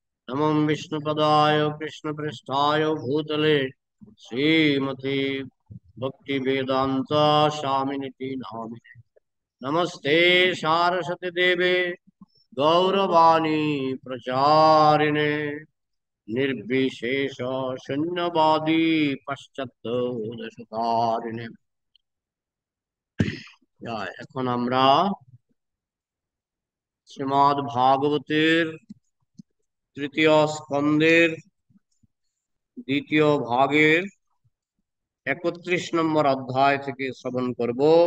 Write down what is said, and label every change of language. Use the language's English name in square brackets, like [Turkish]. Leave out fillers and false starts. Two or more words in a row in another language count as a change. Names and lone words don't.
[Sanskrit] नमः विष्णुपदाय कृष्णपृष्ठाय भूतले श्रीमते भक्ति वेदांत स्वामिनिति नामिने। नमस्ते सारस्वती देवे गौरवाणी प्रचारिणे निर्विशेष शून्यवादी पश्चात्तारिणे। [Bangla] এখন আমরা শ্রীমদ্ ভাগবতের তৃতীয় স্কন্ধের দ্বিতীয় ভাগের 31 নম্বর অধ্যায় থেকে শ্রবণ করব।